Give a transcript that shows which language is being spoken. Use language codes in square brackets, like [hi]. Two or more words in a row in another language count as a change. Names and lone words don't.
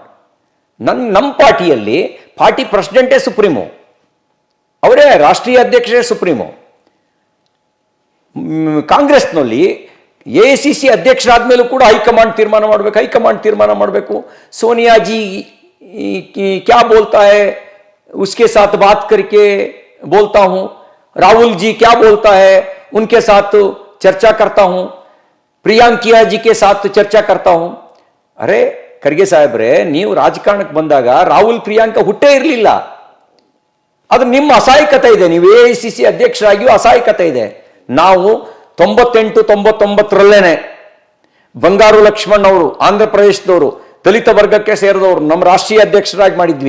[kn] ನಮ್ಮ ಪಾರ್ಟಿಯಲ್ಲಿ [en] party president [kn] ಸುಪ್ರೀಮೋ, ಅವರೇ ರಾಷ್ಟ್ರೀಯ ಅಧ್ಯಕ್ಷರೇ ಸುಪ್ರೀಮೋ. ಕಾಂಗ್ರೆಸ್ನಲ್ಲಿ AICC ಅಧ್ಯಕ್ಷರಾದ ಮೇಲೂ ಕೂಡ ಹೈಕಮಾಂಡ್ ತೀರ್ಮಾನ ಮಾಡಬೇಕು. [hi] ಸೋನಿಯಾ ಜಿ क्या बोलता है उसके साथ बात करके बोलता हूं, राहुल जी क्या बोलता है उनके साथ चर्चा करता हूं, प्रियंका जी के साथ चर्चा करता हूं. [kn] अरे ಖರ್ಗೆ ಸಾಹೇಬ್ರೆ, ನೀವು ರಾಜಕಾರಣಕ್ಕೆ ಬಂದಾಗ ರಾಹುಲ್ ಪ್ರಿಯಾಂಕಾ ಹುಟ್ಟೇ ಇರಲಿಲ್ಲ. ಅದು ನಿಮ್ಮ ಅಸಹಾಯಕತೆ ಇದೆ. ನೀವು AICC ಅಧ್ಯಕ್ಷರಾಗಿಯೂ ಅಸಹಾಯಕತೆ ಇದೆ. ನಾವು 98-99 ಬಂಗಾರು ಲಕ್ಷ್ಮಣ್ ಅವರು ಆಂಧ್ರ ಪ್ರದೇಶದವರು, ದಲಿತ ವರ್ಗಕ್ಕೆ ಸೇರಿದವರು, ನಮ್ಮ ರಾಷ್ಟ್ರೀಯ ಅಧ್ಯಕ್ಷರಾಗಿ ಮಾಡಿದ್ವಿ.